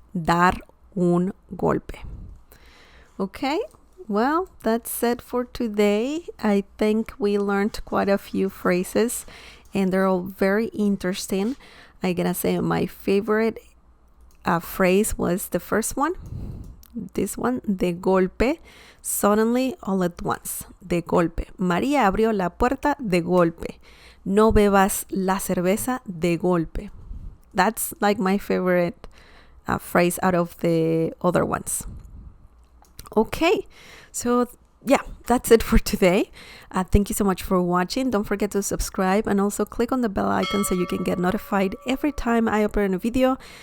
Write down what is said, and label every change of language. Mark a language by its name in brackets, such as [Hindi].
[Spanish] Dar un golpe. [English] Okay, well, that's it for today. I think we learned quite a few phrases and they're all very interesting. I'm gonna say my favorite phrase was the first one. This one, de golpe, suddenly, all at once. [Spanish] De golpe. María abrió la puerta de golpe. No bebas la cerveza de golpe. [English] That's like my favorite phrase out of the other ones. Okay, so yeah, that's it for today. Thank you so much for watching. Don't forget to subscribe and also click on the bell icon so you can get notified every time I upload a video.